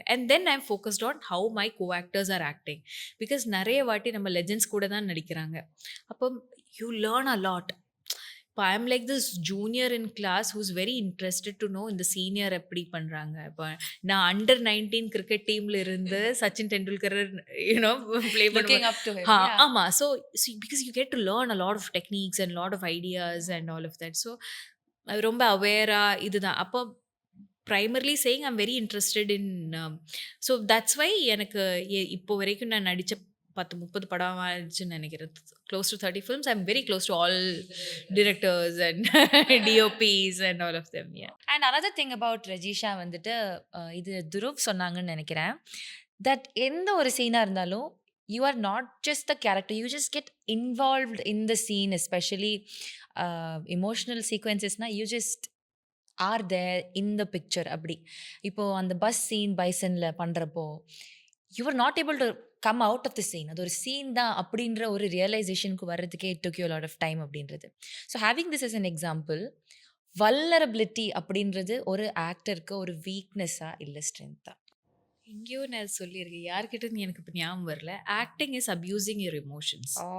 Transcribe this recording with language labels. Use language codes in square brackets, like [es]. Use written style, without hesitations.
[en] And then I'm focused on how my co-actors are acting. [ta] Because நிறைய வாட்டி நம்ம legends கூட தான் நடிக்கிறாங்க. [en] அப்போ you learn a lot. இப்போ I am like this junior in class who's very interested to know [ta] இந்த senior எப்படி பண்ணுறாங்க. இப்போ நான் அண்டர் 19 கிரிக்கெட் டீமில் இருந்து சச்சின் டெண்டுல்கர் யூனோ ப்ளே பண்ணுவேன். ஆமாம். [en] So because you get to learn a lot of techniques and lot of ideas and all of that. So ரொம்ப அவேராக இதுதான். அப்போ primarily saying I'm very interested in. So that's why [ta] எனக்கு இப்போ வரைக்கும் நான் நடித்த 10-30 படம் ஆயிடுச்சுன்னு நினைக்கிறேன். [en] Close to 30 films. I'm very close to all directors and DOPs and all of them. Yeah. And another thing about Rajisha [ta] வந்துட்டு இது துருவ் சொன்னாங்கன்னு நினைக்கிறேன், [en] that [ta] எந்த ஒரு சீனாக இருந்தாலும் [en] you are not just the character, you just get involved in the scene, especially emotional sequencesனா you just are there in the picture. [ta] அப்படி இப்போது அந்த பஸ் சீன் பைசனில் பண்ணுறப்போ [en] you were not able to come out of the scene. [ta] அது ஒரு scene தான் அப்படின்ற ஒரு ரியலைசேஷனுக்கு வர்றதுக்கே [en] it took you a lot of time [ta] அப்படின்றது. [en] so having this as an example, [ta] vulnerability அப்படின்றது ஒரு ஆக்டருக்கு ஒரு வீக்னஸா இல்லை ஸ்ட்ரென்த்தா? எங்கேயோ நான் சொல்லியிருக்கேன், யார்கிட்ட எனக்கு இப்போ ஞாபகம் வரல. [en] Acting is abusing your emotions.